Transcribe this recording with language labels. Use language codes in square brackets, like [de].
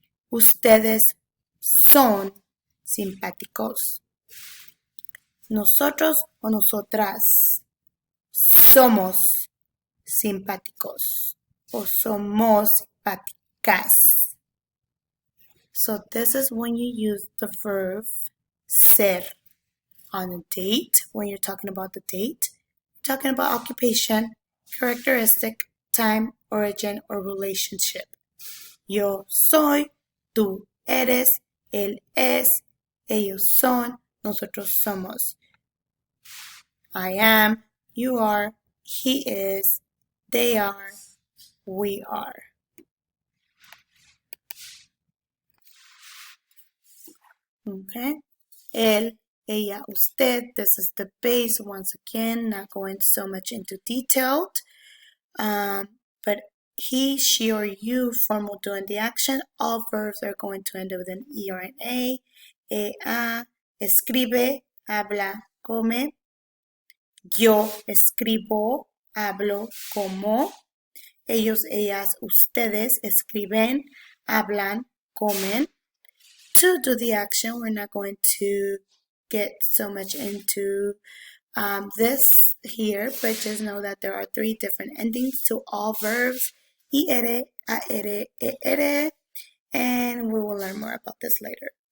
[es] Ustedes son simpáticos. Nosotros o nosotras somos simpáticos o somos simpáticas. [en] So this is when you use the verb ser on a date, when you're talking about the date, talking about occupation, characteristic, time, origin, or relationship. [es] Yo soy, tú eres, él es, ellos son, nosotros somos. [en] I am, you are, he is, they are, we are. Okay. [es] Él, ella, usted. [en] This is the base. Once again, not going so much into detail. But he, she, or you formal doing the action. All verbs are going to end with an E or an A. [es] A, escribe, habla, come. Yo escribo, hablo, como. Ellos, ellas, ustedes escriben, hablan, comen. [en] To do the action, we're not going to get so much into this here, but just know that there are 3 different endings to all verbs, ir, aer, er, and we will learn more about this later.